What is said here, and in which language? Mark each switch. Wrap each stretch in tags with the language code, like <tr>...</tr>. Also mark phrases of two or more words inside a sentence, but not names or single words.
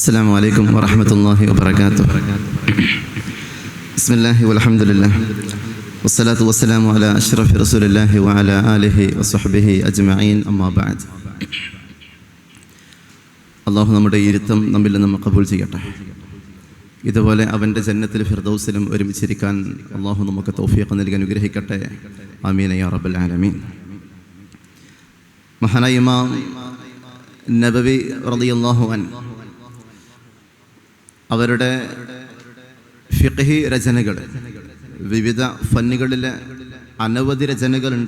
<ar>السلام عليكم ورحمة الله وبركاته. بسم الله والحمد لله والصلاة والسلام على أشرف رسول الله وعلى آله وصحبه أجمعين أما بعد.</ar> <ml>അള്ളാഹു നമ്മുടെ ഇരുത്തം നമ്മിൽ നിന്ന് കബൂൽ ചെയ്യട്ടെ. ഇതുപോലെ അവൻ്റെ ജന്നത്തിൽ ഫിർദൗസിലും ഒരുമിച്ചിരിക്കാൻ അള്ളാഹു നമുക്ക് തൗഫീഖ് നൽകി അനുഗ്രഹിക്കട്ടെ.</ml> <ar>آمين يا رب العالمين.</ar> <ml>മഹാനായ ഇമാം നബവി</ml> <ar>رضي الله عنه</ar> <ml>അവരുടെ ഫിഖ്ഹി രചനകൾ, വിവിധ ഫന്നുകളിലെ അനവധി രചനകളുണ്ട്.</ml>